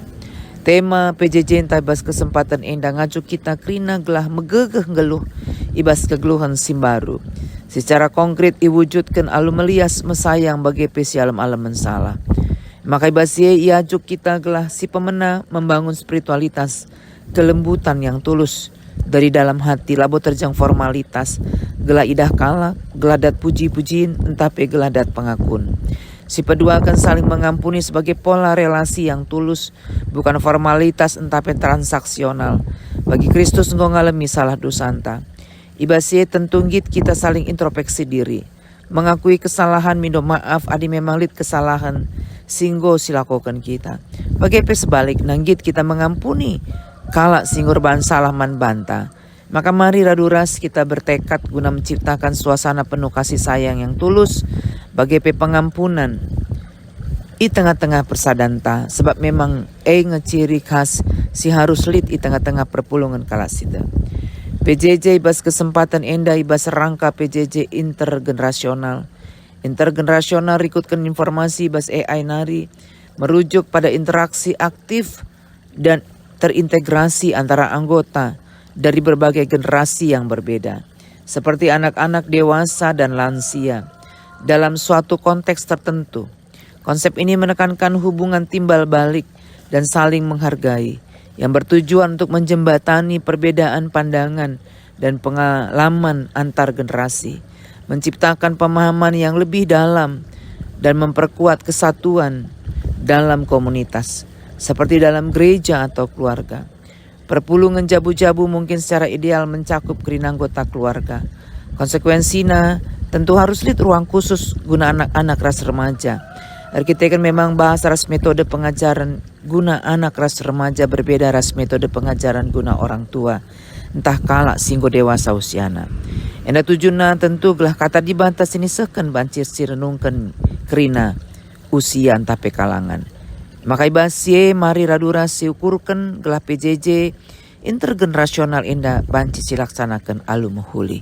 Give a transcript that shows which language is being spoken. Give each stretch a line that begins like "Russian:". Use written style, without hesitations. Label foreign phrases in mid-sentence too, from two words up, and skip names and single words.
Batak Karo: Tema PJJ entah ibas kesempatan endah ngajuk kita krina gelah megegeh geluh ibas kegeluhan simbaru.
Indonesian: Secara konkret iwujudkan alu melias mesayang bagi pesi alam-alam mensalah.
Batak Karo: Maka ibasye iajuk kita gelah si pemena
Indonesian: membangun spiritualitas kelembutan yang tulus dari dalam hati
Batak Karo: labo terjang formalitas gelah idah kala geladat puji-pujiin entah pe geladat pengakun.
Indonesian: Si kedua akan saling mengampuni sebagai pola relasi yang tulus bukan formalitas entah pe transaksional.
Batak Karo: Bagi Kristus engkau ngalami salah dosanta. Ibasye tentunggit kita saling introspeksi diri.
Indonesian: Mengakui kesalahan minta maaf
Batak Karo: adi memang lid kesalahan singgo silakokan kita. Bagaimana sebalik nanggit kita mengampuni kala singgur ban salah man banta. Maka mari raduras kita
Indonesian: bertekad guna menciptakan suasana penuh kasih sayang yang tulus bagaimana pengampunan di tengah-tengah persadanta sebab memang
Batak Karo: ngeciri khas si harus lid di tengah-tengah perpulungan kala sida. PJJ ibas kesempatan endah ibas rangka PJJ intergenerasional. Intergenerasional rikutkan informasi ibas AI nari
Indonesian: merujuk pada interaksi aktif dan terintegrasi antara anggota dari berbagai generasi yang berbeda. Seperti anak-anak, dewasa, dan lansia dalam suatu konteks tertentu. Konsep ini menekankan hubungan timbal balik dan saling menghargai yang bertujuan untuk menjembatani perbedaan pandangan dan pengalaman antar generasi, menciptakan pemahaman yang lebih dalam dan memperkuat kesatuan dalam komunitas, seperti dalam gereja atau keluarga. Perpulungan jabu-jabu mungkin secara ideal mencakup kerina anggota keluarga. Konsekuensinya tentu harus lihat ruang khusus guna anak-anak ras remaja. Kita kan memang bahas ras metode pengajaran guna anak ras remaja berbeda ras metode pengajaran guna orang tua.
Batak Karo: Entah kala singgo dewasa usiana. Enda tujuna tentu gelah kata dibantas ini seken bancir si renungkan kerina usia entah pekalangan. Maka ibasye mari radurasi ukurkan gelah PJJ intergenerasional enda banci silaksanakan alu muhuli.